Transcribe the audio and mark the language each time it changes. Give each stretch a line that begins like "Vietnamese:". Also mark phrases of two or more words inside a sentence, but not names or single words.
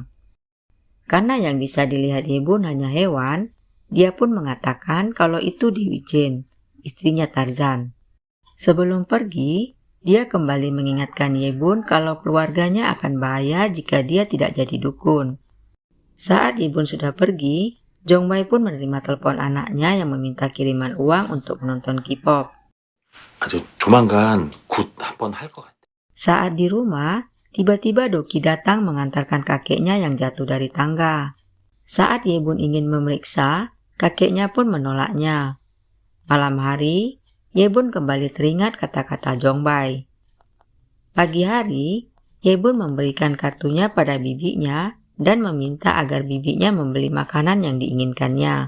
Indonesian: Karena yang bisa dilihat Yebun hanya hewan, dia pun mengatakan kalau itu Dewi Jane, istrinya Tarzan. Sebelum pergi, dia kembali mengingatkan Yebun kalau keluarganya akan bahaya jika dia tidak jadi dukun. Saat Yebun sudah pergi, Jongbai pun menerima telepon anaknya yang meminta kiriman uang untuk menonton K-pop.
Korean: 아주 조만간 굿 한번 할 것 같아.
Indonesian: Saat di rumah, tiba-tiba Doki datang mengantarkan kakeknya yang jatuh dari tangga. Saat Yebun ingin memeriksa, kakeknya pun menolaknya. Malam hari, Yebun kembali teringat kata-kata Jongbai. Pagi hari, Yebun memberikan kartunya pada bibinya dan meminta agar bibinya membeli makanan yang diinginkannya.